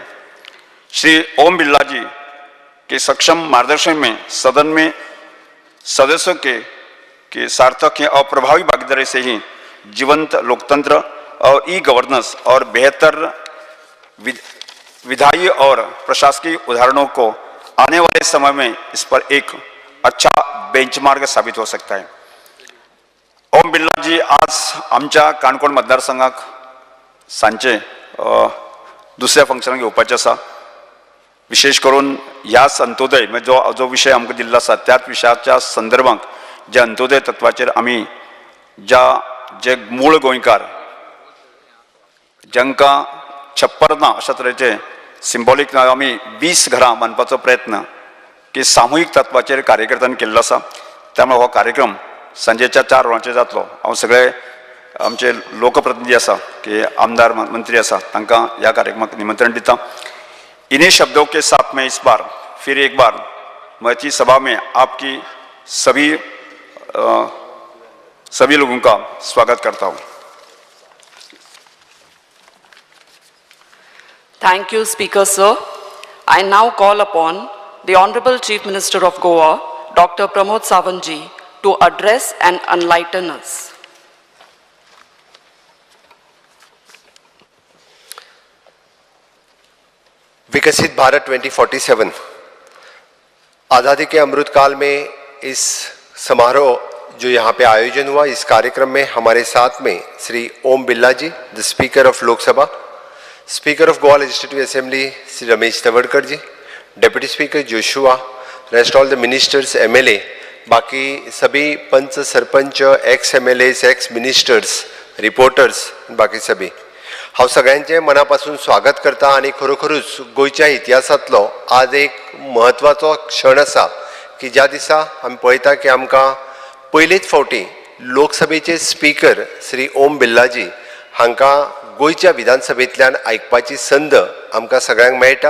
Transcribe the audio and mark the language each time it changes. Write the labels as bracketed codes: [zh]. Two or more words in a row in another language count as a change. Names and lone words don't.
[hi] श्री ओम बिरला जी के सक्षम मार्गदर्शन में सदन में सदस्यों के सार्थक और प्रभावी भागीदारी से ही जीवंत लोकतंत्र और ई गवर्नेंस और बेहतर विधायी और प्रशासकीय उदाहरणों को आने वाले समय में इस पर एक अच्छा बेंचमार्क साबित हो सकता है। [kok] ओम बिरला जी आज आमच्या काणकोण मतदारसंघाक सांचे दुसऱ्या फंक्शनाक येवपाचे आसा। विशेष करून ह्या अंत्योदय जो विषय आमकां दिल्लो आसा त्याच विशयाच्या संदर्भात जे अंत्योदय तत्वाचेर आमी जे मूळ गोंयकार जांकां छप्पर ना अशा तरेचे सिंबॉलीक आमी 20 घरां बांदपाचो प्रयत्न की सामुहीक तत्वाचेर कार्यकर्त्यांनी केल्लो आसा। त्यामुळे हो कार्यक्रम सांजेच्या 4 वरांचेर जातलो। हांव सगळे आमचे लोकप्रतिनिधी आसा की आमदार मंत्री आसा तांकां ह्या कार्यक्रमाक निमंत्रण दिता। [hi] इन्हीं शब्दों के साथ मैं इस बार फिर एक बार महती सभा में आपकी सभी लोगों का स्वागत करता हूँ। [en] Thank you, Speaker Sir. I now call upon the Honorable Chief Minister of Goa, Dr. Pramod Sawant ji, to address and enlighten us. [hi] विकसित भारत 2047 आज़ादी के अमृत काल में इस समारोह जो यहाँ पे आयोजन हुआ, इस कार्यक्रम में हमारे साथ में श्री ओम बिरला जी, [en] the speaker of Lok Sabha, speaker of Goa legislative assembly [hi] श्री रमेश तवड़कर जी, [en] deputy speaker [hi] जोशुआ, [en] rest all the ministers, [hi] एमएलए, बाकी सभी पंच सरपंच, [en] ex MLAs, ex ministers, reporters, [hi] बाकी सभी [kok] हांव सगळ्यांचें मनापासून स्वागत करता। आनी खरोखरूच गोंयच्या इतिहासांतलो आज एक म्हत्वाचो क्षण आसा की ज्या दिसा आमी पळयता की आमकां पयलेच फावटी लोकसभेचे स्पीकर श्री ओम बिर्लाजी हांकां गोंयच्या विधानसभेंतल्यान आयकपाची संद आमकां सगळ्यांक मेळटा।